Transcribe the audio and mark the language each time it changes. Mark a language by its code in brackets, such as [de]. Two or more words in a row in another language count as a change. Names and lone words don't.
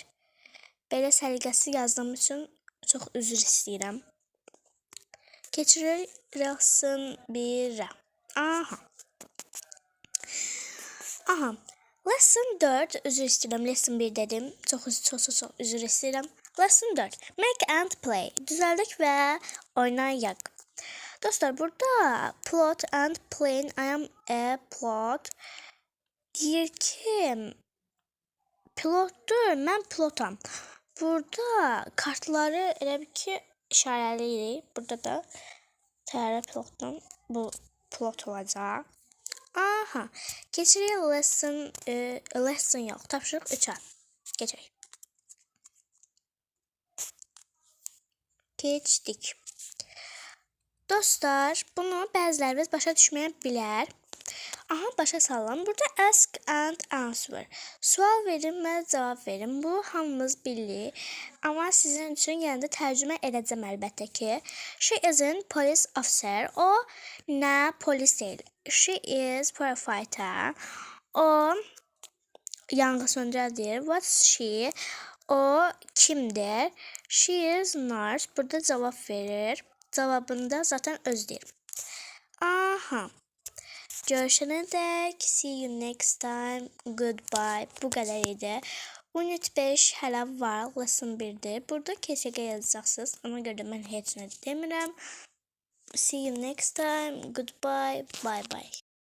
[az] Belə səliqəsiz yazdığım üçün çox üzr istəyirəm. Keçirik lesson 1-ə. Aha. Aha. Lesson 4, üzr istəyirəm. Lesson 1 dedim. Çox üzr istəyirəm. [en] Lesson 4. Make and play. [az] Düzəldək və oynayaq. Dostlar, burada [en] plot and playing. I am a plot. [az] Deyir ki, pilotdur, mən pilotam. Burada kartları elə bir ki, işarələyirik. Burada da təyyarə pilotdan bu pilot olacaq. Aha, keçirik lesson yox, tapşırıq 3-ə. Keçək. Keçdik. Dostlar, bunu bəziləriniz başa düşməyə bilər. Aha, başa sallam. Burada [en] ask and answer. [az] Sual verin və cavab verin. Bu hamımız bilirik. Amma sizin üçün yenə də tərcümə edəcəm əlbəttə ki. [en] She isn't police officer. [az] O nə polis deyil. [en] She is firefighter. [az] O yanğınsöndürücüdür. [en] What's she? [az] O kimdir? [en] She is nurse. [az] Burada cavab verir. Cavabında zaten öz deyir. Aha. Görüşene dek. [en] See you next time. Goodbye. [az] Bu kadar idi. Unit 5 hələ var. Lesson 1'dir. Burada keşke yazacaqsınız. Ona görə mən heç nə demirəm. [en] See you next time. Goodbye. Bye bye.